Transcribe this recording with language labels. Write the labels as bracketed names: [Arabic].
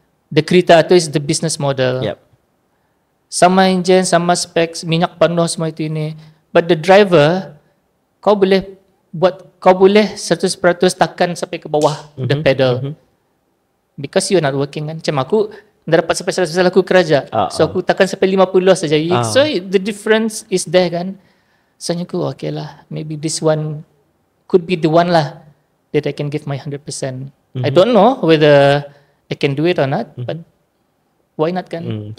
[English] The [Malay] kereta tu [English] is the business model. [Malay] Sama engine, sama specs, minyak penuh semua itu ini. [English] But the driver, [Malay] kau boleh 100% tekan sampai ke bawah [English] the pedal. Because you're not working kan. [Malay] Macam aku dah dapat sampai 100% aku kerja. So aku tekan sampai 50 saja. [English] So the difference is there kan. So [Malay] aku okay lah. [English] Maybe this one could be the one lah that I can give my 100%. I don't know whether I can do it or not, but why not kan?